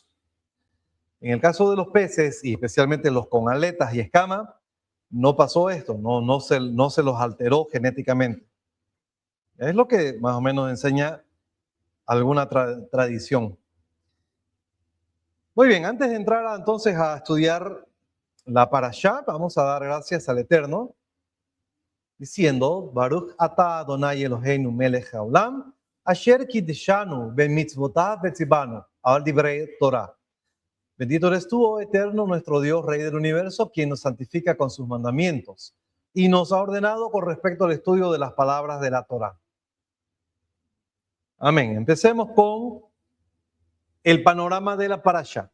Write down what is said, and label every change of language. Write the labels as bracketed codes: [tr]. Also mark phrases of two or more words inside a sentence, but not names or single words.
[es] En el caso de los peces, y especialmente los con aletas y escamas, no pasó esto, no se los alteró genéticamente. Es lo que más o menos enseña alguna tradición. Muy bien, antes de entrar entonces a estudiar la parashá, vamos a dar gracias al Eterno, diciendo, [he] ברוך אתה אדוני אלוהינו מלך העולם אשר קדשנו במצוותיו וציוונו על דברי תורה. [es] Bendito eres tú, oh Eterno, nuestro Dios, Rey del universo, quien nos santifica con sus mandamientos y nos ha ordenado con respecto al estudio de las palabras de la Torah. Amén. Empecemos con el panorama de la parashá.